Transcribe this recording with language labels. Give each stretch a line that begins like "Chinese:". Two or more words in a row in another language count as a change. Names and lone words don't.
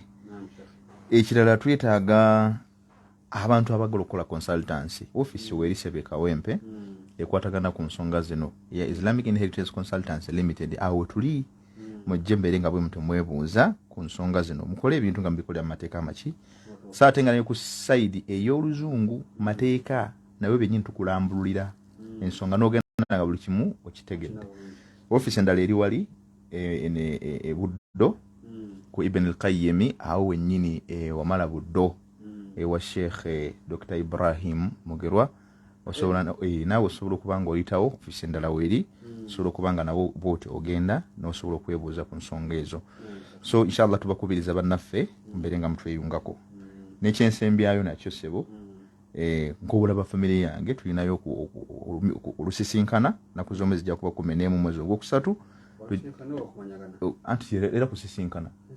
Ganda: Ekirala twetaaga abantu abagala okukola
English: consultancy office
Ganda: weerisebe Kawempe ekwatagana ku nsonga zino ya Islamic Inheritance Consultancy Limited awo tuli mujje mbeere nga bwe mutu mwebuuza ku nsonga zino mukole ebintu nga mubikolera mu mateeka amaki saate nga ne ku side ey'oluzungu mateeka nawe bennyini tukulambululira ensonga n'ogenda nga buli kimu okitegedde. Office endala eri wali Buddo ku Ibn al-Qayyim awo wennyini wamala Buddo ewa Sheikh Dr. Ibrahim Mugerwa osobola naawe osobola okuba nga oyitawo office endala weri osobola okuba nga nawo bwoti ogenda n'osobola okwebuuza ku nsonga ezo. So inshallah tubakubiriza bannaffe mbeere nga mutweyungako n'ekyensembyayo nakyo sebo nkobulaba famire yange tulinayo olusisinkana naku zombi zijja kuba 11 mwezi ogwokusatu anti era kusisinkana